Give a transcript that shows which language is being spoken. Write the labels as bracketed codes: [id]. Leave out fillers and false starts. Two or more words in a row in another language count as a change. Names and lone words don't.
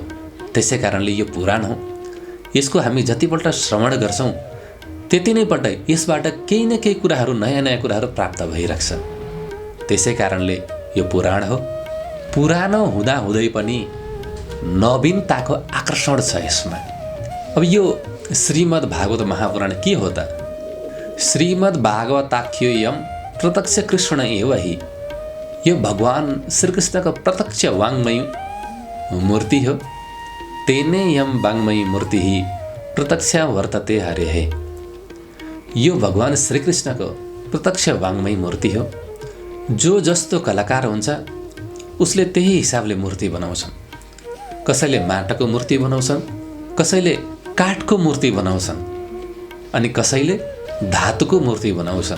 [ne] त्यसै कारणले यो पुराण हो। यसको हामी जतिपल्ट श्रवण गर्छौँ त्यति नै पल्ट यसबाट केही न केही कुराहरू, नयाँ नयाँ कुराहरू प्राप्त भइरहेछ। त्यसै कारणले यो पुराण हो। पुरानो हुँदाहुँदै पनि नवीनताको आकर्षण छ यसमा। अब यो श्रीमद् भागवत महापुराण के हो त? [sa] श्रीमद् भागवताख्योयम प्रत्यक्ष कृष्ण एव हि, [ne] यो भगवान श्रीकृष्णको प्रत्यक्ष वाङ्मय मूर्ति हो। [sa] तेने यम वाङ्मयी मूर्ति प्रत्यक्ष वर्तते हरेः, [ne] यो भगवान श्रीकृष्णको प्रत्यक्ष वाङ्मयी मूर्ति हो। जो जस्तो कलाकार हुन्छ उसले त्यही हिसाबले मूर्ति बनाउँछन्। कसैले माटोको मूर्ति बनाउँछन्, कसैले काठको मूर्ति बनाउँछन्, अनि कसैले धातुको मूर्ति बनाउँछन्।